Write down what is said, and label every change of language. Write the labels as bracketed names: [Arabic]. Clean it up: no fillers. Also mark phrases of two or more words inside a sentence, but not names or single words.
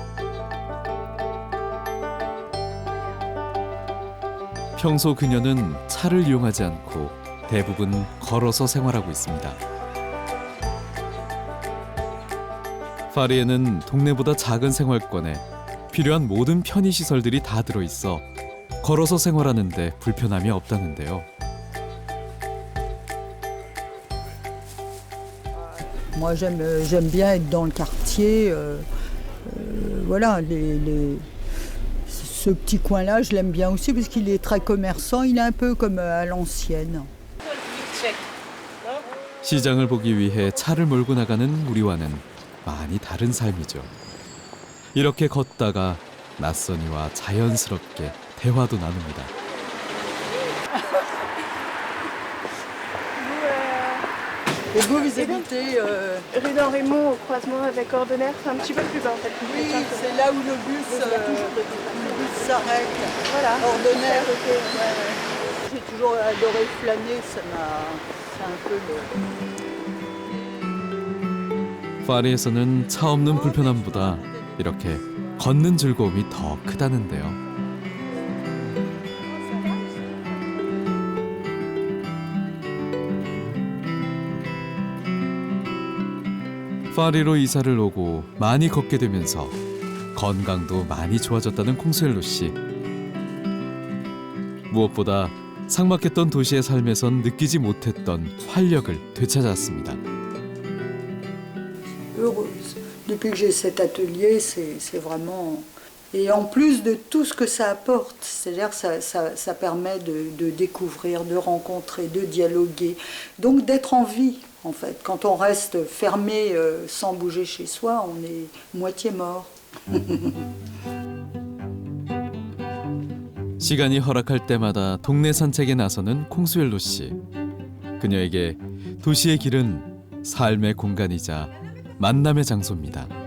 [Korean] 평소 그녀는 차를 이용하지 않고 대부분 걸어서 생활하고 있습니다. 파리에는 동네보다 작은 생활권에 필요한 모든 편의시설들이 다 들어있어 걸어서 생활하는데 불편함이 없다는데요. [French] Moi j'aime bien être dans le quartier, voilà, ce petit coin-là, je l'aime bien aussi parce qu'il est très commerçant, il est un peu comme à l'ancienne. [Korean] 시장을 보기 위해 차를 몰고 나가는 우리와는 많이 다른 삶이죠. 이렇게 걷다가 낯선이와 자연스럽게 대화도 나눕니다. [French] Et vous habitez rue d'Henri Mont, au croisement avec Ordonnaire, c'est un petit peu plus bas en fait. Oui, c'est là où le bus s'arrête. Voilà. Ordonnaire. Ouais. J'ai toujours adoré flâner, c'est un peu le... [Korean] 파리에서는 차 없는 불편함보다 이렇게 걷는 즐거움이 더 크다는데요. 파리로 이사를 오고 많이 걷게 되면서 건강도 많이 좋아졌다는 콩수엘로 씨. 무엇보다 삭막했던 도시의 삶에선 느끼지 못했던 활력을 되찾았습니다. [French] Heureuse. Depuis que j'ai cet atelier, c'est vraiment... Et en plus de tout ce que ça apporte, c'est-à-dire que ça permet de découvrir, de rencontrer, de dialoguer, donc d'être en vie. En fait, quand on reste fermé sans bouger chez soi, on est moitié mort. [Korean] 시간이 허락할 때마다 동네 산책에 나서는 콩수엘로 씨. 그녀에게 도시의 길은 삶의 공간이자 만남의 장소입니다.